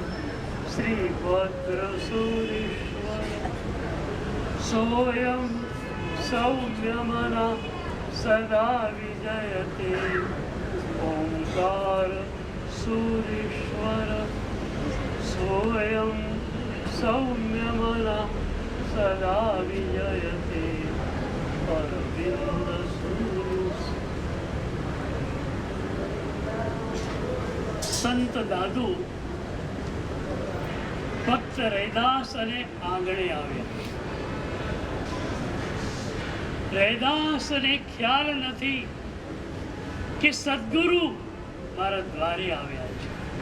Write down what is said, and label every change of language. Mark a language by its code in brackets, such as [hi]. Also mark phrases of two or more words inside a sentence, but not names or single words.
[sa] श्रीभद्रसूरीश्वर सोऽयं सौम्यमनः सदा विजयते ओंकार सूरीश्वर सोऽयं सौम्यमनः सदा विजयते [gu] अरविंद સંત દાદુ ભક્ત રૈદાસ અને આંગણે આવ્યા. રૈદાસને ખ્યાલ નથી કે સદગુરુ મારા દ્વારે આવ્યા છે.